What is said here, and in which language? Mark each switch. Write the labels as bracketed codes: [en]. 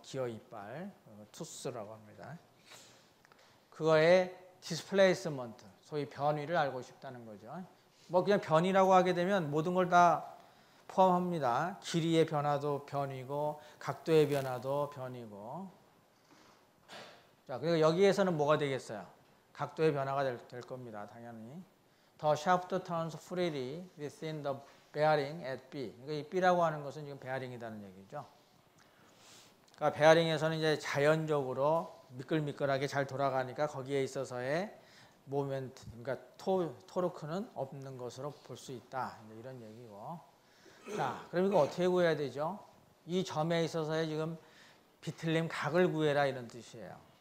[ko] 기어 이빨, 투스라고 합니다. 그거의 디스플레이스먼트, 소위 변위를 알고 싶다는 거죠. 뭐 그냥 변이라고 하게 되면 모든 걸 다 포함합니다. 길이의 변화도 변이고 각도의 변화도 변이고. 자, 그리고 여기에서는 뭐가 되겠어요? 각도의 변화가 될 겁니다. 당연히. [en] The shaft turns freely within the bearing at B. [ko] 그러니까 이 B라고 하는 것은 지금 베어링이라는 얘기죠. 그러니까 베어링에서는 이제 자연적으로 미끌미끌하게 잘 돌아가니까 거기에 있어서의 모멘트, 그러니까 토르크는 없는 것으로 볼 수 있다. 이런 얘기고. 자, 그럼 이거 어떻게 구해야 되죠? 이 점에 있어서의 지금 비틀림 각을 구해라 이런 뜻이에요.